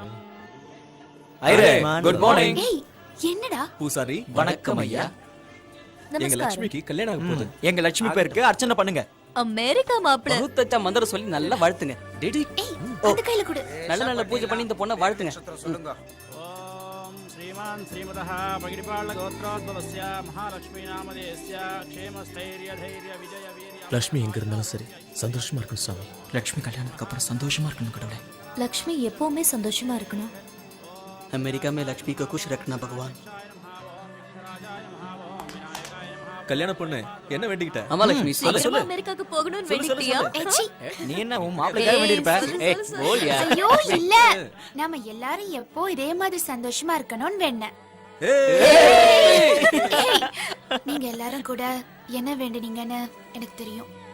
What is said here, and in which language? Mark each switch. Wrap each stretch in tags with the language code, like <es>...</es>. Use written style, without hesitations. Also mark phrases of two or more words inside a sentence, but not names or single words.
<en>ஐரே good morning.</en> <ta>ஏய் என்னடா? பூசாரி வணக்கம் ஐயா. எங்க நமஸ்காரம். லட்சுமிக்கு கல்யாணம் ஆக போகுது. எங்க லட்சுமி பேருக்கு அர்ச்சனை பண்ணுங்க. அமெரிக்கா மாப்பிள. பகுத்தச்சா மந்திரம் சொல்லி நல்லா வாழ்த்துங்க. டேடி ஏய் அந்த கையில கொடு. நல்ல நல்ல பூஜை பண்ணி இந்த பொண்ணை வாழ்த்துங்க.</ta> <sa>श्रीमान् श्रीमतः पगिडिपाळगोत्रोद्भवस्य महालक्ष्मी नामधेयस्य क्षेमस्थैर्यधैर्यविजयवीर्य</sa> <ta>லட்சுமி எங்க இருந்தாலும் சரி சந்தோஷமா இருக்கும் சாமி. லட்சுமி கல்யாணத்துக்கு அப்புறம் சந்தோஷமா இருக்கணும் கடவுளே. லக்ஷ்மி எப்பவுமே சந்தோஷமா இருக்கணும்.</ta> <hi>अमेरिका में लक्ष्मी को खुश रखना भगवान.</hi> <ta>கல்யாண பொண்ணு என்ன வேண்டிக்கிட்ட? ஆமா லட்சுமி சொல்லு சொல்லு. அமெரிக்காக்கு போகணும்னு வேண்டிட்டியா? ஏச்சி. நீ என்ன உன் மாப்பிள்ளைக்காக வேண்டி இருப்ப? ஏய் போலியா? ஐயோ இல்ல. நாம எல்லாரும் எப்போ இதே மாதிரி சந்தோஷமா இருக்கணும்னு வேண்டேன். ஏய், நீங்க எல்லாரும் கூட என்ன வேண்டுனீங்கன்னு எனக்கு தெரியும்.</ta>